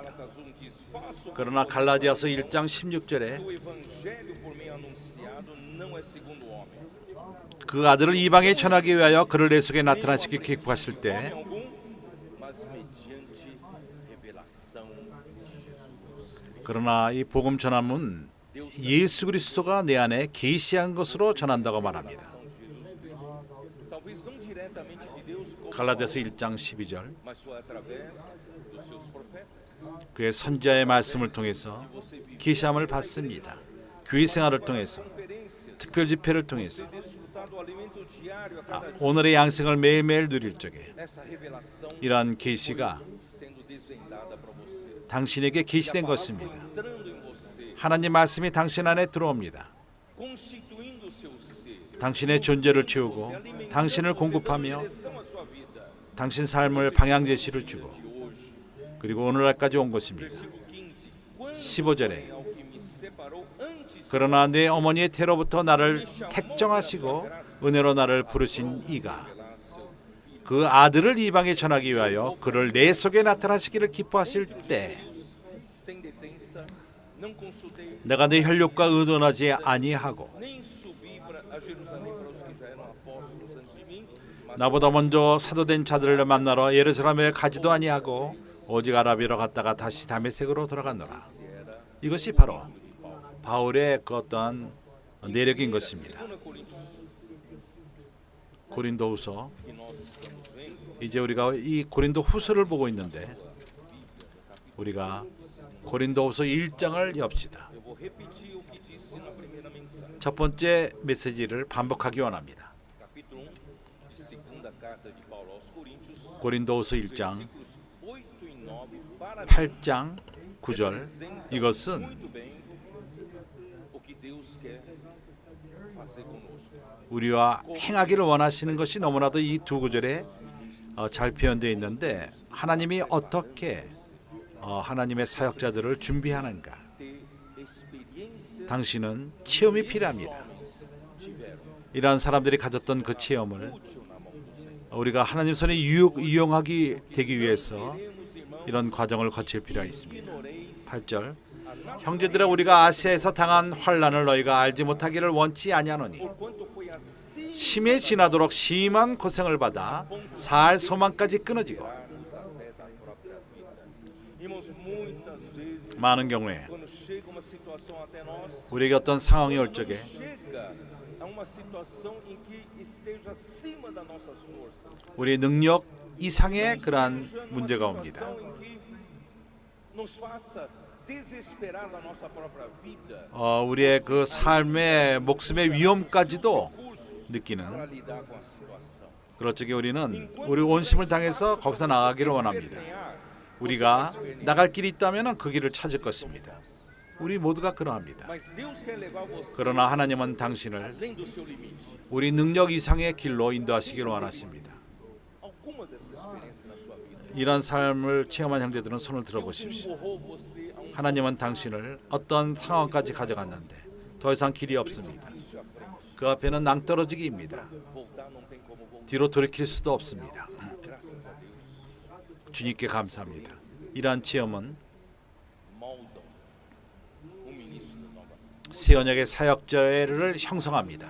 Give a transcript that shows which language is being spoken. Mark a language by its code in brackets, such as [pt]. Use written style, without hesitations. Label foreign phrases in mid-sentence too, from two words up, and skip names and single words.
[pt] Gálatas 1 diz, faço [ko] 그러나 갈라디아서 1장 16절에 [pt] o evangelho por mim anunciado não é segundo o homem. [ko] 그 아들을 이방에 전하기 위하여 그를 내 속에 나타나시기 계획하실 [pt] Homem [ko] 때 [pt] algum, mas mediante revelação de Jesus. [ko] 그러나 이 복음 전함은 예수 그리스도가 내 안에 계시한 것으로 전한다고 말합니다. [pt] Talvez não diretamente de Deus, como [ko] 갈라디아서 1장 12절 [pt] mas foi através dos seus profetas. [ko] 그의 선지자의 말씀을 통해서 [pt] Você vive [ko] 계시함을 받습니다. 교회 생활을 통해서 [pt] conferências, [ko] 특별 집회를 통해서 [pt] desfrutar do alimento diário a cada dia. [ko] 오늘의 양식을 매일매일 누릴 적에 [pt] Essa revelação [ko] 이러한 계시가 [pt] sendo desvendada para você. [ko] 당신에게 계시된 것입니다. [pt] Entrando em você, [ko] 하나님 말씀이 당신 안에 들어옵니다. [pt] constituindo o seu ser. [ko] 당신의 존재를 채우고 [pt] Alimentando [ko] 당신을 [pt] você, [ko] 공급하며 [pt] dando direção à sua vida. [ko] 당신 삶을 방향 제시를 주고 [pt] De hoje, [ko] 그리고 오늘날까지 온 것입니다. [pt] versículo 15. Quando [ko] 15절에 [pt] porém ao que me separou antes [ko] 그러나 내 어머니의 태로부터 나를 택정하시고 은혜로 나를 부르신 이가 그 아들을 이방에 전하기 위하여 그를 내 속에 나타나시기를 기뻐하실 때 [pt] sem detença, não consultei [ko] 내가 내 혈육과 의논하지 아니하고 [pt] nem subi a Jerusalém para os que já eram apóstolos antes de mim, mas [ko] 나보다 먼저 사도된 자들을 만나러 예루살렘에 가지도 아니하고 오직 아라비로 갔다가 다시 다메섹으로 돌아갔노라. 이것이 바로 바울의 그 어떤 내력인 것입니다. [pt] 2 Coríntios [ko] 고린도후서 [pt] que nós estamos vendo, [ko] 이제 우리가 이 고린도 후서를 보고 있는데 우리가 고린도후서 1장을 엽시다. [pt] eu vou repetir o que disse na primeira mensagem. [ko] 첫 번째 메시지를 반복하기 원합니다. [pt] Capítulo 1 de segunda carta de Paulo aos Coríntios, [ko] 고린도후서 1장 [pt] versículos 8 e 9, para [ko] 8장 9절 이것은 [pt] muito bem o que Deus quer fazer conosco. [ko] 우리와 행하기를 원하시는 것이 너무나도 이 두 구절에 잘 표현되어 있는데 하나님이 어떻게 하나님의 사역자들을 준비하는가? [pt] ter experiência [ko] 당신은 체험이 필요합니다. [pt] tiveram [ko] 이러한 사람들이 가졌던 그 체험을 [pt] útil na mão do Senhor. [ko] 우리가 하나님 손에 이용하기 되기 위해서 [pt] Queremos, irmãos, [ko] 이런 과정을 거칠 필요가 있습니다. [pt] ignoreis [ko] 8절 [pt] a natureza, [ko] 형제들아 우리가 아시아에서 당한 환난을 너희가 알지 못하기를 원치 아니하노니 [pt] quanto foi assim [ko] 심에 지나도록 심한 고생을 받아 살 소망까지 끊어지고 [pt] nos até da própria vida. Irmãos, muitas vezes [ko] 많은 경우에 [pt] quando chega uma situação até nós, [ko] 우리에게 어떤 상황이 올 적에 [pt] chega a uma situação em que esteja acima das nossas forças. [ko] 우리의 능력 이상의 그러한 [pt] Esteja numa [ko] 문제가 옵니다. [pt] situação em que nos faça desesperar da nossa própria vida. [ko] 우리의 그 삶의 목숨의 위험까지도 [pt] Recursos [ko] 느끼는 [pt] para lidar com a situação. [ko] 그럴 적에 우리는 우리 온심을 당해서 거기서 나가기를 원합니다. 우리가 나갈 길이 있다면 그 길을 찾을 것입니다. 우리 모두가 그러합니다. [pt] Mas Deus quer levar você [ko] 그러나 하나님은 당신을 [pt] além do seu limite. [ko] 우리 능력 이상의 길로 인도하시기를 원하십니다. [pt] Alguma dessas experiências na sua vida [ko] 이런 삶을 체험한 형제들은 손을 들어보십시오. [pt] empurrou você a [ko] 하나님은 당신을 어떤 상황까지 가져갔는데 더 이상 길이 없습니다. [pt] difícil à frente. [ko] 그 앞에는 낭떠러지기입니다. [pt] Voltar não tem como voltar. [ko] 뒤로 돌이킬 수도 없습니다. [pt] Graças a Deus. [ko] 주님께 감사합니다. 이러한 체험은 [pt] Moldam o ministro novamente [ko] 새 언약의 사역자를 형성합니다.